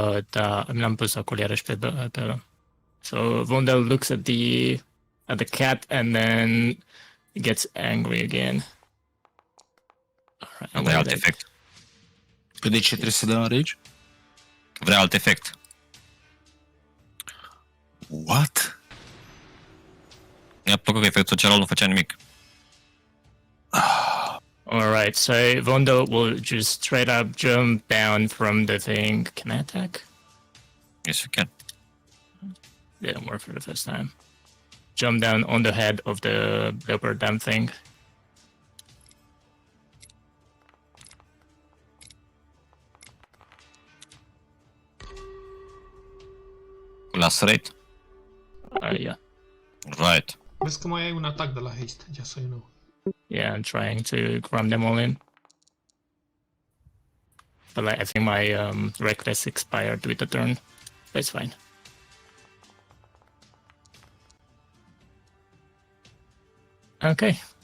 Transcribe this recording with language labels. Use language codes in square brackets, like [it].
[ro] Da, mi l-am pus acolo iarăși pe ăla. [en] So Vondel looks at the cat and then gets angry again. Alright, [ro] Vrea alt efect. Păi de ce trebuie să dăm rage? Vrea alt efect. [en] What? [ro] Mi-a plăcut că efectul celălalt nu făcea nimic. [en] Alright, so Vondel will just straight up jump down from the thing. Can I attack? Yes, you can. Didn't work for the first time. Jump down on the head of the leopard damn thing. [ro] Cu lacerate? [en] Yeah. Right. [ro] Vezi că mai ai un atac de la haste, [en] just so you know. Yeah, I'm trying to cram them all in. But like, I think my reckless expired with the turn. But it's fine. Okay.